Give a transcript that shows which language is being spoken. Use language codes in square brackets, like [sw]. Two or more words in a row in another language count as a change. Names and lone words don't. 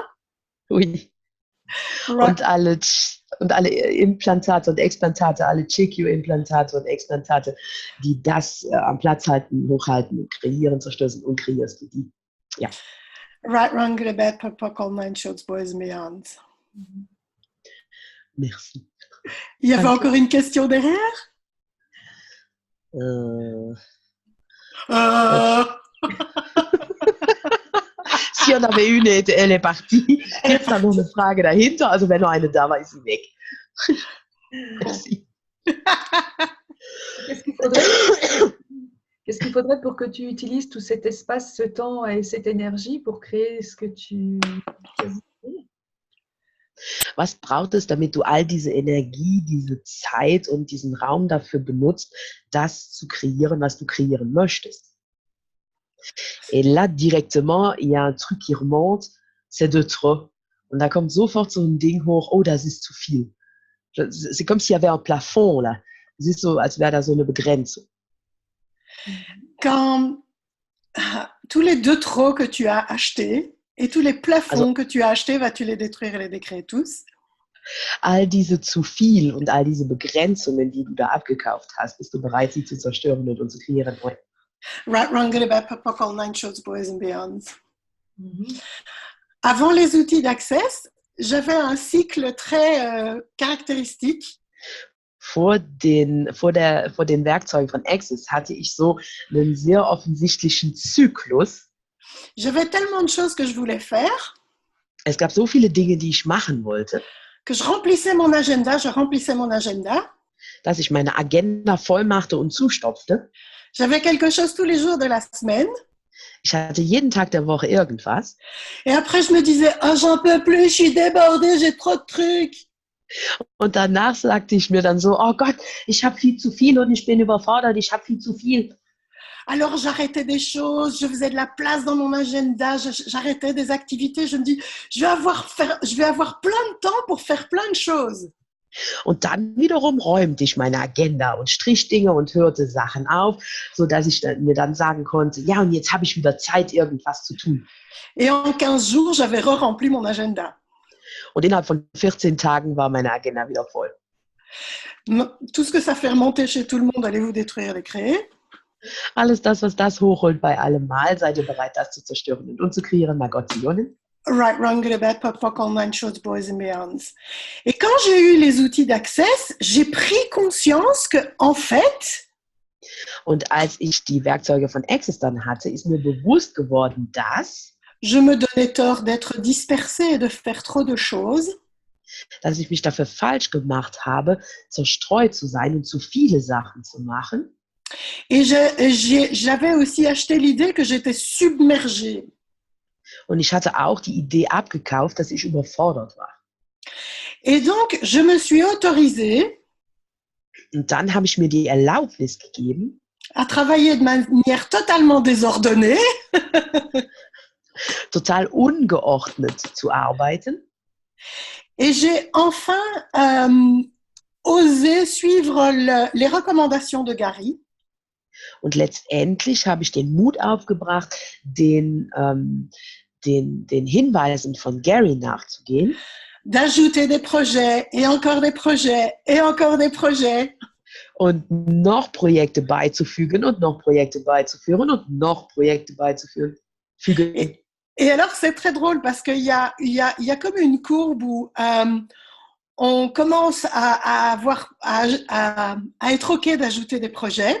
[fr] Oui. Right. [de] Und alle Implantate und Explantate, alle CQ-Implantate und Explantate, die das am Platz halten, hochhalten, kreieren, zerstören und kreierst du die. Ja. [en] Right, wrong, good, bad, pop, all nine shorts, boys and beyond. [fr] Merci. Il y avait Danke. encore une question derrière? Si on avait une, elle est partie. [de] Jetzt dann noch eine Frage dahinter. Also wenn noch eine da war, ist sie weg. [fr] Merci. Qu'est-ce qu'il faudrait pour que tu utilises tout cet espace, ce temps et cette énergie pour créer ce que tu choisis? [de] Was braucht es, damit du all diese Energie, diese Zeit und diesen Raum dafür benutzt, das zu kreieren, was du kreieren möchtest? [fr] Et là, directement, il y a un truc qui remonte, c'est de trop. [de] Und da kommt sofort so ein Ding hoch, oh, das ist zu viel. [fr] C'est comme s'il y avait un plafond, là. [de] Es ist so, als wäre da so eine Begrenzung. [fr] Quand tous les deux trop que tu as achetés et tous les plafonds que tu as achetés, vas-tu les détruire et les décréer tous? [de] All diese zu viel und all diese Begrenzungen, die du da abgekauft hast, bist du bereit, sie zu zerstören und zu kreieren? [en] Right, wrong, good, bad, pop, all nine shorts, boys and beyond. [fr] Avant les outils d'Access, j'avais un cycle très caractéristique. [de] Vor den Werkzeugen von Access hatte ich so einen sehr offensichtlichen Zyklus. [fr] J'avais tellement de choses que je voulais faire. [de] Es gab so viele Dinge, die ich machen wollte, [fr] Que je remplissais mon agenda, [de] dass ich meine Agenda voll machte und zustopfte. [fr] J'avais quelque chose tous les jours de la semaine. [de] Ich hatte jeden Tag der Woche irgendwas. [fr] Et après, je me disais, oh, j'en peux plus, je suis débordée, j'ai trop de trucs. [de] Und danach sagte ich mir dann so, oh Gott, ich habe viel zu viel und ich bin überfordert, ich habe viel zu viel. [fr] Alors, j'arrêtais des choses, je faisais de la place dans mon agenda, j'arrêtais des activités. Je me dis, je vais avoir plein de temps pour faire plein de choses. [de] Und dann wiederum räumte ich meine Agenda und strich Dinge und hörte Sachen auf, sodass ich mir dann sagen konnte, ja, und jetzt habe ich wieder Zeit, irgendwas zu tun. [fr] Et en 15 jours, j'avais re-rempli mon agenda. [de] Und innerhalb von 14 Tagen war meine Agenda wieder voll. [fr] Tout ce que ça fait remonter chez tout le monde, allez-vous détruire et créer? [de] Alles das, was das hochholt bei allem Mal, seid ihr bereit, das zu zerstören und umzukreieren, ma Gottionen? [en] Right, wrong, good, bad, pop, all nine shorts, boys and beyonds. [fr] Et quand j'ai eu les outils d'Access, j'ai pris conscience que, en fait, [de] und als ich die Werkzeuge von Access dann hatte, ist mir bewusst geworden, dass [fr] je me donnais tort d'être dispersée et de faire trop de choses. [de] Dass ich mich dafür falsch gemacht habe, zerstreut zu sein und zu viele Sachen zu machen. [fr] Et j'avais aussi acheté l'idée que j'étais submergée. [de] Und ich hatte auch die Idee abgekauft, dass ich überfordert war. [fr] Et donc, je me suis autorisée [de] Und dann habe ich mir die Erlaubnis gegeben, [fr] à travailler de manière totalement désordonnée. [de] total ungeordnet zu arbeiten. [fr] Et j'ai enfin osé suivre les recommandations de Gary. [de] Und letztendlich habe ich den Mut aufgebracht, den Hinweisen von Gary nachzugehen. [fr] D'ajouter des projets et encore des projets et encore des projets. [de] Und noch Projekte beizufügen und noch Projekte beizuführen und noch Projekte beizufügen. [fr] Et alors, c'est très drôle parce qu'il y a comme une courbe où on commence à être OK d'ajouter des projets.